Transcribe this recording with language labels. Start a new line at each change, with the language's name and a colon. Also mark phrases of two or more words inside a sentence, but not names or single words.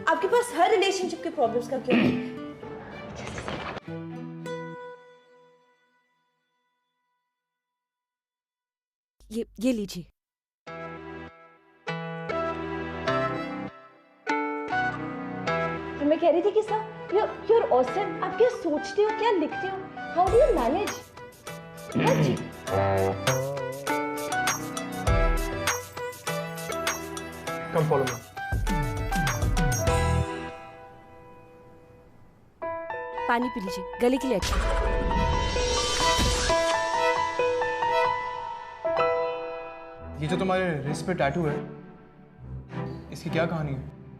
Hindi: आपके पास हर रिलेशनशिप के प्रॉब्लम्स का क्यों है? ये लीजिए। मैं कह रही थी कि सर,
English: you're awesome।
Hindi: आप क्या सोचते हो, क्या लिखते हो?
English: How do you manage? Come follow me.
Hindi: पानी पी लीजिए, गले के लिए अच्छा। ये जो तुम्हारे रिस्ट पे टैटू है, इसकी क्या कहानी है?